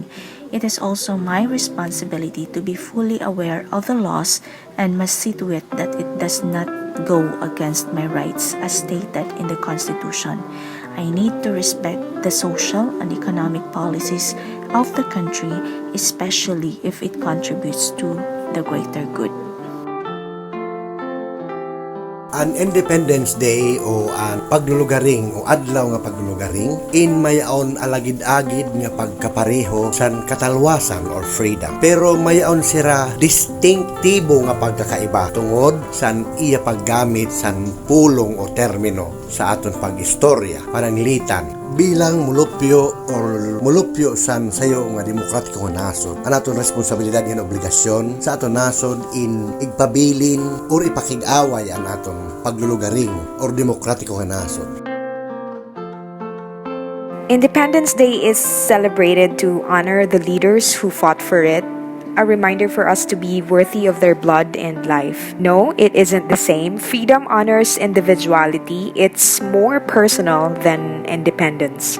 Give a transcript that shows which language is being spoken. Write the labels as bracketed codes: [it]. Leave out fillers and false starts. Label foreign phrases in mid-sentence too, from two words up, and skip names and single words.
[en] It is also my responsibility to be fully aware of the laws and must see to it that it does not go against my rights as stated in the Constitution. I need to respect the social and economic policies of the country, especially if it contributes to the greater good. [war] An Independence Day o ang paglulugaring o adlaw nga paglulugaring in mayaon alagid-agid nga pagkapareho san katalwasan or freedom, pero mayaon sira distinktibo nga pagkakaiba tungod san iya paggamit san pulong o termino sa aton pag-istorya pananglitan bilang mulupyo san sayo nga demokratiko nga nasod. Ang aton responsibilidad nga obligasyon sa aton nasod in igpabilin or ipakig-away ang aton paglulugaring or demokratiko nga nasod. [en] Independence Day is celebrated to honor the leaders who fought for it, a reminder for us to be worthy of their blood and life. No, it isn't the same. Freedom honors individuality. It's more personal than independence.